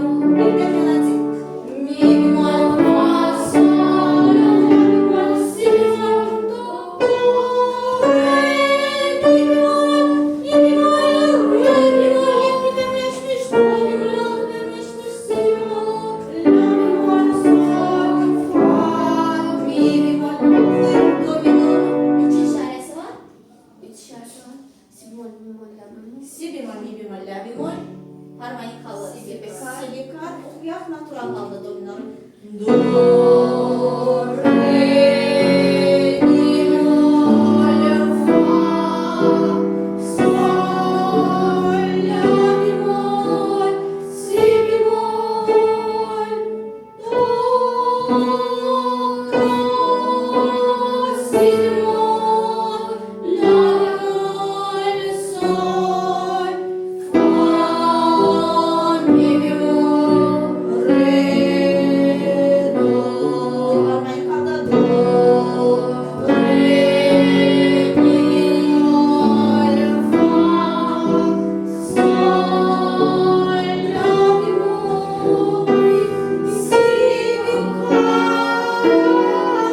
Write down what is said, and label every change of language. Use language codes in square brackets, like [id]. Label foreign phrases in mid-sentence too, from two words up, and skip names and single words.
[az] Bir de melodiya. Mi bemol fa sol la bemol si bemol do re mi bemol re bemol yetti birləşmiş do bemol altı birləşmiş si bemol la bemol sol fa mi bemol. Oxuyuruq do bemolun neçə işarəsi var? 3 işarəsi var. Si bemol, mi bemol, la bemol. Si bemol, mi bemol, la bemol. Harmonikalı si bikar. Oxuyaq natural halda do minor. Do re mi bemol fa sol la bemol si bemol do si bemol la bemol sol fa mi bemol re do harmonikada do re mi bemol fa sol la bemol si bemol. 4 harmonik